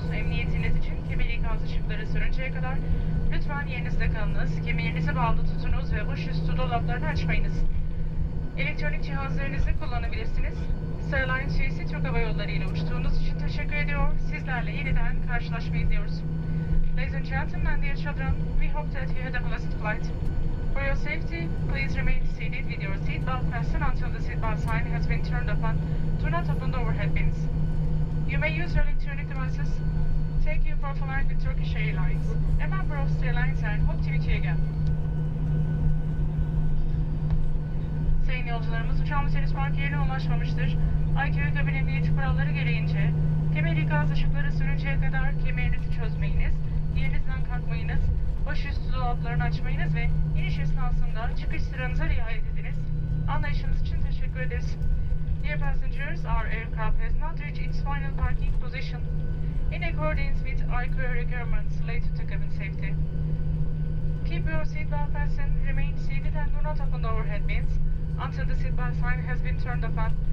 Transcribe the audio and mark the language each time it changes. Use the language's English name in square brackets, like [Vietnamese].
[Turkish] Emniyetiniz için kemer ikaz ışıkları sönünceye kadar lütfen yerinizde kalınız, kemerinizi bağlı tutunuz ve baş üstü dolaplarını açmayınız. Elektronik cihazlarınızı kullanabilirsiniz. Sarıların süresi Türk Hava Yolları ile uçtuğunuz için teşekkür ediyor. Sizlerle yeniden karşılaşmayı diliyoruz. [English] Ladies and gentlemen, dear children, we hope that you had a pleasant flight. For your safety, please remain seated with your seatbelt fastened until the seatbelt sign has been turned off and do not open the overhead bins. You may use your electronic devices. Thank you for flying with Turkish Airlines, a member of Star Alliance, and hope to meet you again. [Turkish] Sayın yolcularımız, uçağımız henüz park yerine ulaşmamıştır. IQ kabin emniyeti kuralları gereğince, kemer ikaz ışıkları sönünceye kadar kemerinizi çözmeyiniz, yerinizden kalkmayınız, baş üstü dolaplarını açmayınız ve iniş esnasında çıkış sıranıza riayet ediniz. Anlayışınız için teşekkür ederiz. [English] Dear passengers, our aircraft has not reached its final parking position. In accordance with IQ requirements related to cabin safety, keep your seatbelt fastened, remain seated and do not open the overhead bins until the seatbelt sign has been turned off.